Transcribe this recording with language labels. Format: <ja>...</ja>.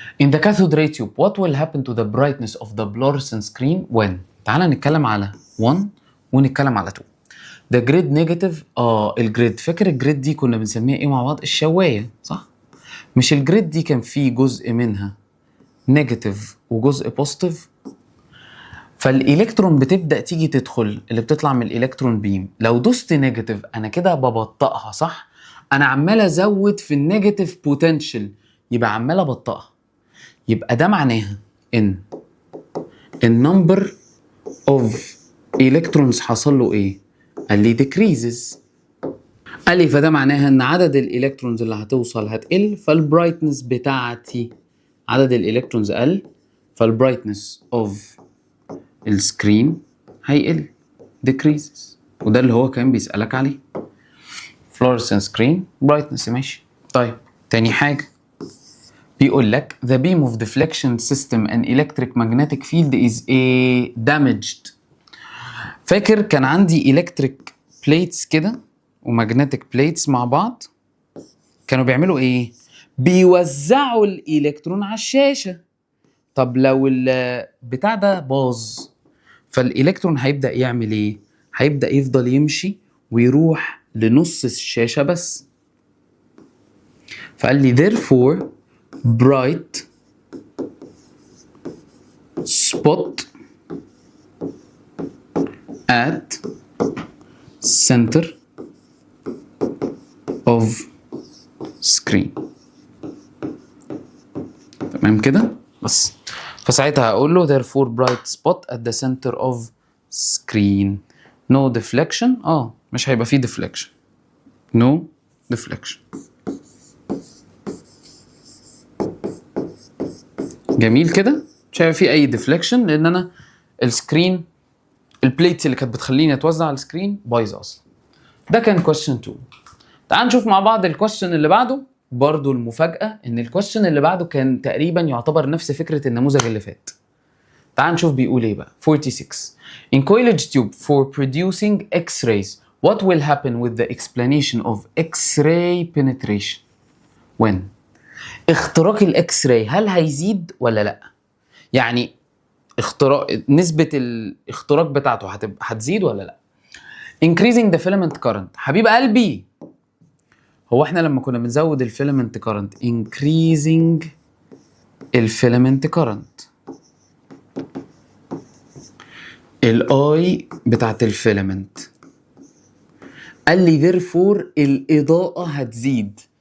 <en>In the cathode ray tube what will happen to the brightness of the fluorescent screen when.</en> <ar>تعال نتكلم على 1 ونتكلم على 2.</ar> <en>The grid negative.</en> <ar>الجريد، فاكر الجريد دي كنا بنسميها ايه مع بعض؟ الشوايه، صح؟ مش الجريد دي كان فيه جزء منها نيجاتيف وجزء بوزيتيف؟ فالالكترون بتبدا تيجي تدخل، اللي بتطلع من الالكترون بيم، لو دوست نيجاتيف انا كده ببطئها، صح؟ انا عمال ازود في النيجاتيف بوتنشال، يبقى عمال ابطئها. يبقى ده معناها ان النمبر اوف الكترونز حصل له ايه؟ قال لي decreases. قال لي فده معناها ان عدد الالكترونز اللي هتوصل هتقل، فالبرايتنس بتاعتي عدد الالكترونز قل، فالبرايتنس اوف السكرين هيقل decreases. وده اللي هو كان بيسألك عليه.</ar> <en>fluorescent screen brightness،</en> <ar>ماشي. طيب تاني حاجة بيقول لك</ar> <en>the beam of deflection system and electric magnetic field is damaged.</en> <ar>فاكر كان عندي</ar> <en>electric plates</en> <ar>كده ومagnetic plates مع بعض، كانوا بيعملوا ايه؟ بيوزعوا الالكترون على الشاشة. طب لو البتاع ده باظ، فالالكترون هيبدأ يعمل ايه؟ هيبدأ يفضل يمشي ويروح لنص الشاشة بس. فقال لي</ar> <en>therefore bright spot at center of screen.</en> <ar>تمام كده بس. فساعتها هقول له</ar> <en>therefore bright spot at the center of screen. no deflection.</en> <ar>مش هيبقى فيه deflection.</ar> <en>no deflection.</en> <ar>جميل كده، مش هيبقى فيه اي deflection لان انا السكرين البليتس اللي كانت بتخليني اتوزع على السكرين بايظه اصلا. ده كان question 2. تعال نشوف مع بعض الكويستشن اللي بعده. برضو المفاجأة ان الكويستشن اللي بعده كان تقريبا يعتبر نفس فكرة النموذج اللي فات. تعال نشوف بيقول ايه بقى.</ar> <en>46 in coiled tube for producing X-rays what will happen with the explanation of X-ray penetration when.</en> <ar>اختراق الاكس راي هل هيزيد ولا لا؟ يعني نسبة الاختراق بتاعته هتزيد ولا لا؟</ar> <en>increasing the filament current.</en> <ar>حبيب قلبي، هو احنا لما كنا بنزود الفيلمنت كارنت increasing الفيلمنت كارنت، الاي بتاعت الفيلمنت، قال لي therefore الاضاءة هتزيد.</ar>